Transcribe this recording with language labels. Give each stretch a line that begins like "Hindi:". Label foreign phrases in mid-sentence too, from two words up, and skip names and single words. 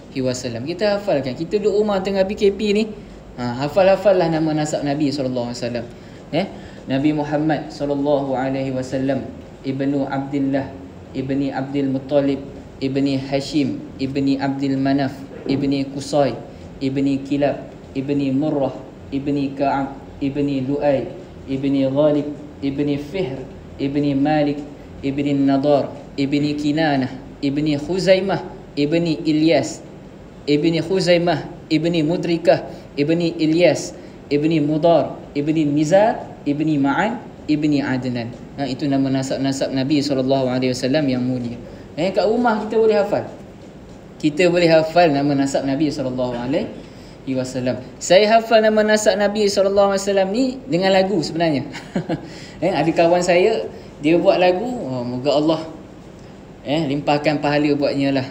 Malay: Kita hafalkan. Kita duduk rumah tengah PKP ni, hafal-hafallah nama nasab Nabi SAW. Nabi Muhammad SAW ibnu Abdullah, ibni Abdul Muttalib, ibni Hashim, ibni Abdul Manaf, ibni Qusay, ibni Kilab, ibni Murrah, ibni Ka'ab, ibni Lu'ay, ibni Ghalib, ibni Fihr, ibni Malik, ibni Nadar, ibni Kinanah, ibni Khuzaimah, ibni Ilyas, ibni Khuzaimah, ibni Mudrikah, ibni Ilyas, ibni Mudar, ibni Nizar, ibni Ma'an, ibni Adnan. Itu nama nasab-nasab Nabi SAW yang mulia. Kat rumah kita boleh hafal. Kita boleh hafal nama nasab Nabi SAW. Saya hafal nama nasab Nabi SAW ni dengan lagu sebenarnya. Ada kawan saya, dia buat lagu, moga Allah limpahkan pahala buatnya lah.